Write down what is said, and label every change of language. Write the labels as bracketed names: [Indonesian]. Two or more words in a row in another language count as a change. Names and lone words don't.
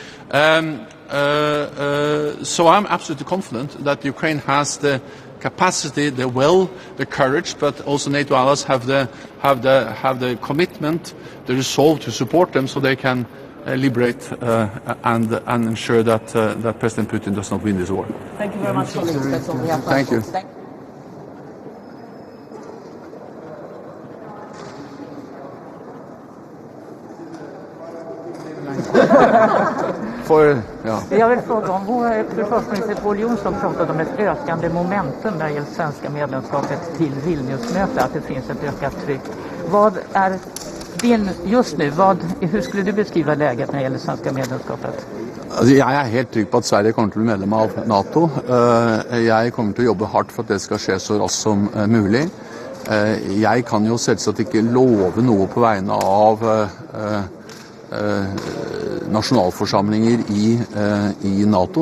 [English] So I'm absolutely confident that Ukraine has the capacity, the will, the courage, but also NATO allies have the commitment, the resolve to support them, so they can liberate and ensure that President Putin does not win this war. Thank you very much. Thank you. [Swedish] Jag vill fråga om vår försvarsminister Pål Jonsson pratade om ett ökande momentum när det gäller svenska medlemskapet till Vilniusmötet, att det finns ett ökat tryck. Vad är din just nu? Hur skulle du beskriva läget när det gäller svenska medlemskapet? [Norwegian] Altså, jeg er helt trygg på at Sverige kommer til å bli medlem av NATO. Jeg kommer til å jobbe hardt for at det skal skje så raskt som mulig. Jeg kan jo selvsagt ikke love noe på vegne av nasjonalforsamlinger i NATO.